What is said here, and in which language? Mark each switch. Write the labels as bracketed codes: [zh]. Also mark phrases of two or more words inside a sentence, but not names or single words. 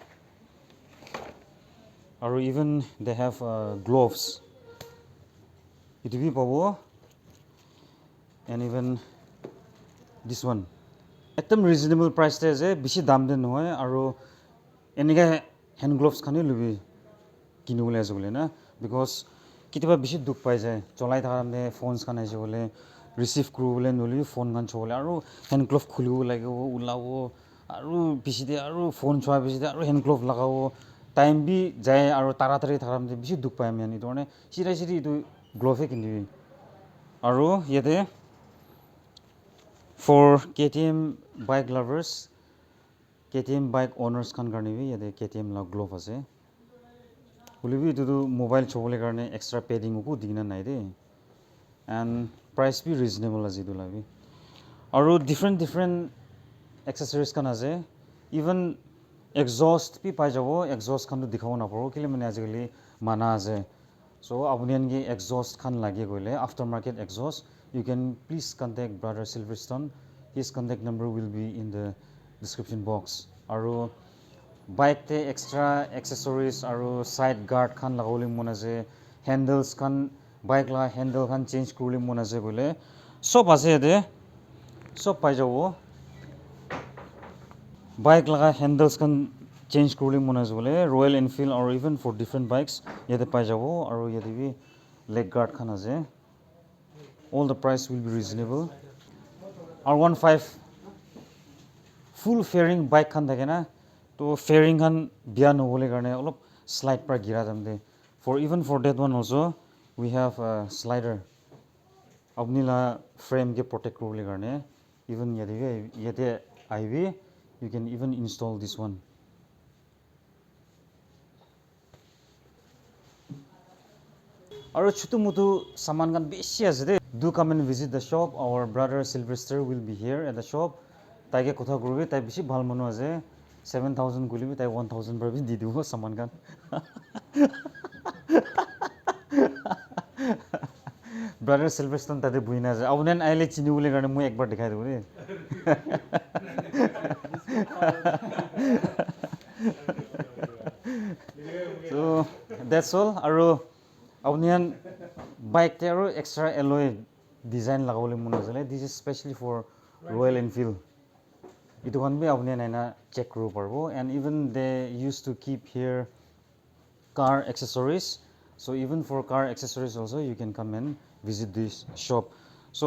[en] or even they have gloves it will be pabo and even this one [nag] ekdom reasonable price te ase bishi dam de noy aro enige hand gloves khani lubi kinubole ase bole na because kitiba bishi duk pai jay cholai tharamne phones khan aise bole receive kuru bole noli phone khan chole aro hand glove khulibo lagibo ulawo aro bishide aro phone chwa bishide aro hand glove lagawo time bi jay aro taratari tharamne bishi duk pai ami ani dorne sira siri itu glove kindi aro yete [en] for KTM bike lovers KTM bike owners [nag] khan karne bi yete KTM la glove ase holebi itu mobile chobole karne [en] extra padding [nag] ko digina nai de and price bi reasonable ase itu la bi aro [en] different accessories [nag] kan ase even exhaust bi pai jabo exhaust khan to dikhabo na paro kile mane ajikali mana ase so apunian ki exhaust khan lage goile [en] aftermarket exhaust you can please contact brother Silverstone his contact number will be in the description box [nag] aro bike te [en] extra accessories [nag] aro [en] side guard [nag] khan lagawole mon ase handles khan bike la handle khan change kurule mon ase bole sob ase de sob pai jabo bike laga handles kan change kurule mon ase bole Royal Enfield [en] or even for different bikes [nag] yete pai jabo aro yete bi leg guard khan ase [en] all the price will be reasonable [nag] R15 [en] full fairing bike [nag] khan thake na to fairing khan bia no bole karne olop slide pra gira jamde [en] for even for that one also we have a slider [nag] apni la frame ke protect kurule karne even yete aibi [en] you can even install this one [nag] aro chutu mutu saman kan beshi ase de do [en] come and visit the shop our brother Sylvester will be here at the shop [nag] taike kotha kurbe tai beshi bhal manu ase 7000 gulibi tai 1000 bar bi di dibo saman kan brother Sylvester tate buina ase abunen aile chini bole karne moi ekbar dikhai debu de [en] so that's all [nag] aro apunian bike te aro [en] extra alloy design [nag] lagawole mon asale [en] this is especially for Royal Enfield [nag] itu khan bi apunian aina check kuru parbo and [en] even they used to keep here car accessories so even for car accessories also you can come and visit this shop so